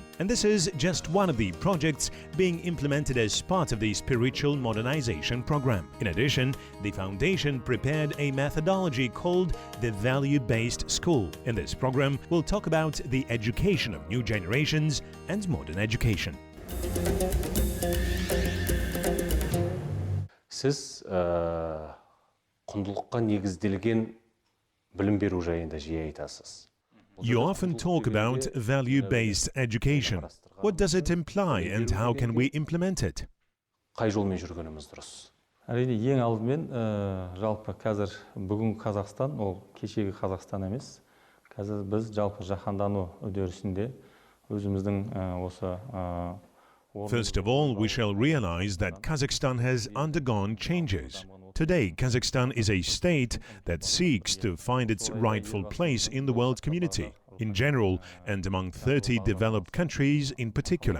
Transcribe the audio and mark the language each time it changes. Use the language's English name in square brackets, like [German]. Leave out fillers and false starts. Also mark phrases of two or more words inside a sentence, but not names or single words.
[English] And this is just one of the projects being implemented as part of the spiritual modernization program. In addition, the foundation prepared a methodology called the Value-Based School. In this program, we'll talk about the education of new generations and modern education. [Kazakh] Siz құндылыққа негізделген білім беру жайында жиі айтасыз. [English] You often talk about value-based education. What does it imply and how can we implement it? [Kazakh] Қай жолмен жүргеніміз дұрыс? Әрине, ең алдымен жалпы қазір бүгін Қазақстан, ол кешегі Қазақстан емес. Қазір біз жалпы жаһандану үдерісінде өзіміздің осы [English] First of all, we shall realize that Kazakhstan has undergone changes. Today, Kazakhstan is a state that seeks to find its rightful place in the world community, in general, and among 30 developed countries in particular.